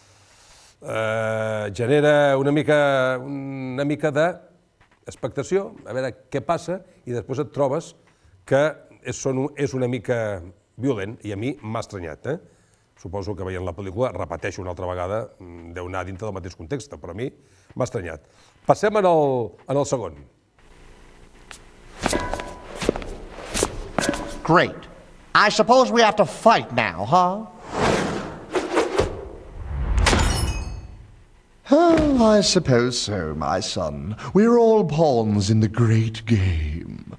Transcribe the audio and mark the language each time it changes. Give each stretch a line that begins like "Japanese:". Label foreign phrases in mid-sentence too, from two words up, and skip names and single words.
Catalan: genera una mica d'expectació, a veure què passa, i després et trobes que és una mica violent, i a mi m'ha estranyat, Suposo que veient la pel·lícula, repeteixo una altra vegada, deu anar dintre del mateix context, però a mi m'ha estranyat. Passem en el segon.
English: Great. I suppose we have to fight now, huh? Oh, I suppose so, my son. We're all pawns in the great game.